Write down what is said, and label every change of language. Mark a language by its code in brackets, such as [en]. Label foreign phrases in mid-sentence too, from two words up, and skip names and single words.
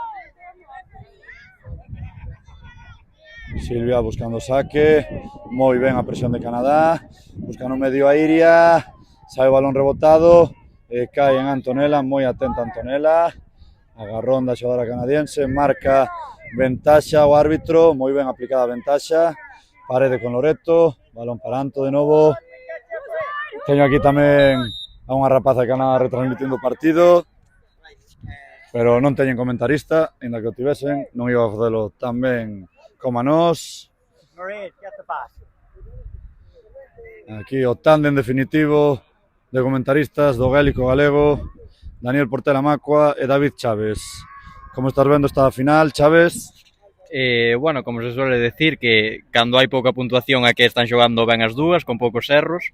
[gl] Silvia buscando saque, moi ben a presión de Canadá, buscando medio a Iria, sae o balón rebotado, e cae en Antonella, moi atenta Antonella, agarrón da xogadora canadiense, marca ventaxa o árbitro, moi ben aplicada a ventaxa. Parede con Loreto, balón para Anto de novo. Teño aquí tamén a unha rapaza de Canadá retransmitindo o partido, pero non teñen comentarista, ainda que o tivesen, non iba a facelo tan ben como a nós. [en] Marie, get the pass. [gl] Aquí o tándem definitivo de comentaristas do gaélico galego, Daniel Portela Macua e David Chaves. Como estás vendo esta final, Chaves? Bueno, [es] como se suele decir, [gl] que cando hai pouca puntuación é que están xogando ben as dúas, con poucos erros.